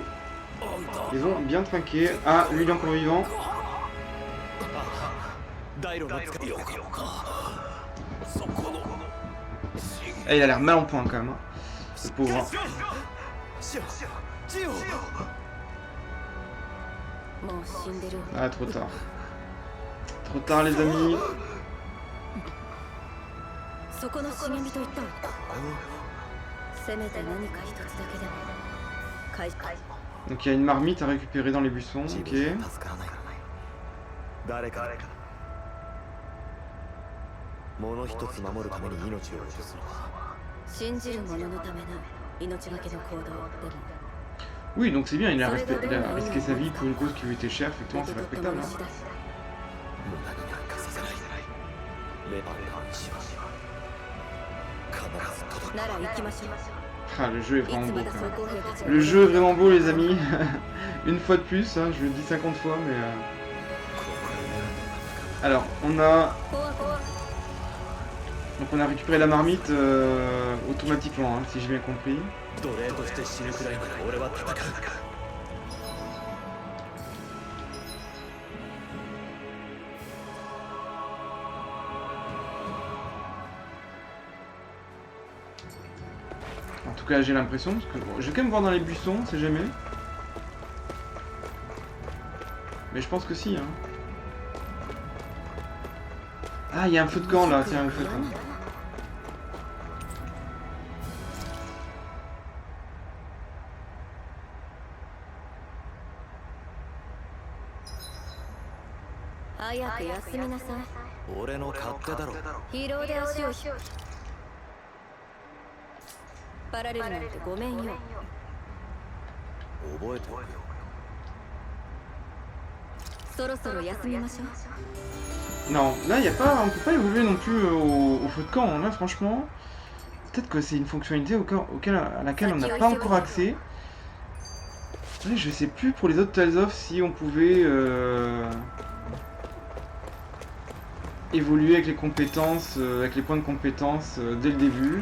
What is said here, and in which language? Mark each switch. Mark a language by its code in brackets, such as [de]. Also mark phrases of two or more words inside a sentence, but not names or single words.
[fr] Ils ont bien trinqué. Ah, lui il est encore vivant. Ah, il a l'air mal en point quand même, hein. Ce pauvre. Hein. [ja] もう死んでる [fr] Ah, trop tard. Trop tard les amis. [ja] そこの茂みといったわせめて何か一つだけでも返し [fr] Donc il y a une marmite à récupérer dans les buissons, ok. [ja] 誰か物一つ守るために命を落とすのは信じる者のための命がけの行動でも [fr] Oui, donc c'est bien, il a risqué sa vie pour une cause qui lui était chère, effectivement c'est respectable. Hein. [ja] 無駄になんかさせないレバーの意志は必ず届くなら行きましょう [fr] Ah, le jeu est [ja] い [fr] vraiment [ja] つ [fr] beau [ja] まだ [fr] quand [ja] 装 [fr] même. [ja] 甲兵たちが [fr] Le jeu est vraiment beau les amis. Une fois de plus, hein, je le dis 50 fois, mais... Alors, on a... [ja] 怖怖 [fr] Donc on a récupéré la marmite automatiquement, hein, si j'ai bien compris. [ja] 奴隷として死ぬくらいなら俺は戦う [fr] En tout cas j'ai l'impression, parce que bon, je vais quand même voir dans les buissons, on sait jamais. Mais je pense que si. Hein. Ah, il y a un feu de camp là, tiens, un feu de camp. [ja] 早く休みなさい俺の勝手だろ疲労で足を引っ張られるなんてごめんよ覚えておくよそろそろ休みましょう [fr] Non, là y a pas, on peut pas évoluer non plus au feu de camp. Hein. Là franchement, peut-être que c'est une fonctionnalité à laquelle on n'a pas encore accès. Ouais, je sais plus pour les autres Tales of si on pouvait évoluer avec les compétences, avec les points de compétences dès le début.